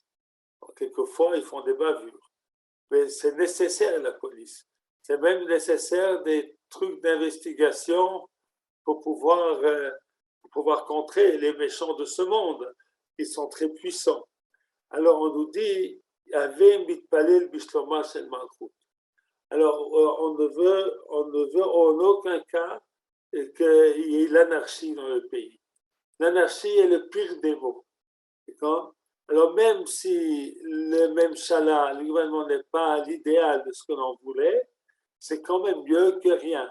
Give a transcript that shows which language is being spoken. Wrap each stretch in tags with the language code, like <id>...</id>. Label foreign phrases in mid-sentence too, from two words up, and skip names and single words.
<fr>Quelquefois, ils font des bavures. Mais c'est nécessaire, la police. C'est même nécessaire des trucs d'investigation pour pouvoir contrer les méchants de ce monde, qui sont très puissants. Alors, on nous dit,</fr> <he>הוי מתפלל בשלומה של מלכות.</he> <fr>Alors, on ne veut en aucun cas qu'il y ait l'anarchie dans le pays. L'anarchie est le pire des maux. D'accord? Alors, même si le même chala, le gouvernement n'est pas l'idéal de ce que l'on voulait, c'est quand même mieux que rien.</fr>